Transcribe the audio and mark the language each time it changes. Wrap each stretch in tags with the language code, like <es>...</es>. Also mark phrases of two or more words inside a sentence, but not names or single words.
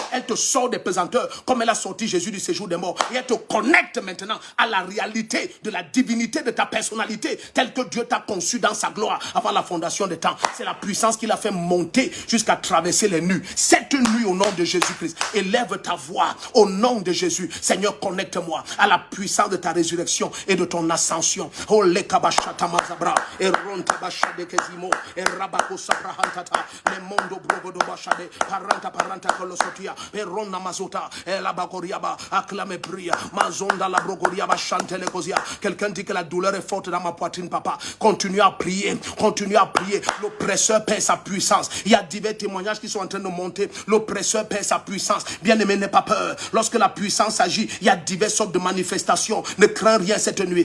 <fr>Elle te sort des pesanteurs comme elle a sorti Jésus du séjour des morts. Et elle te connecte maintenant à la réalité de la divinité de ta personnalité, telle que Dieu t'a conçu dans sa gloire avant la fondation des temps. C'est la puissance qui l'a fait monter jusqu'à traverser les nues. Cette nuit, au nom de Jésus-Christ, élève ta voix au nom de Jésus. Seigneur, connecte-moi à la puissance de ta résurrection et de ton ascension. Oh, le kabashata mazabra, et ronta bashade kezimo, et rabako sabrahantata, le mondo brogodo bashade, paranta kolosotia, et ronna mazota, et la bakoriaba, acclame pria, mazonda la brogoriaba, chantele kozia. Quelqu'un dit que la douleur est forte dans ma poitrine, papa. Continue à prier, continue à prier. L'oppresseur perd sa puissance. Il y a divers témoignages qui sont en train de monter. L'oppresseur perd sa puissance. Bien-aimé, n'aie pas peur. Lorsque la puissance agit, il y a diverses sortes de manifestations. Ne crains rien cette nuit.</fr>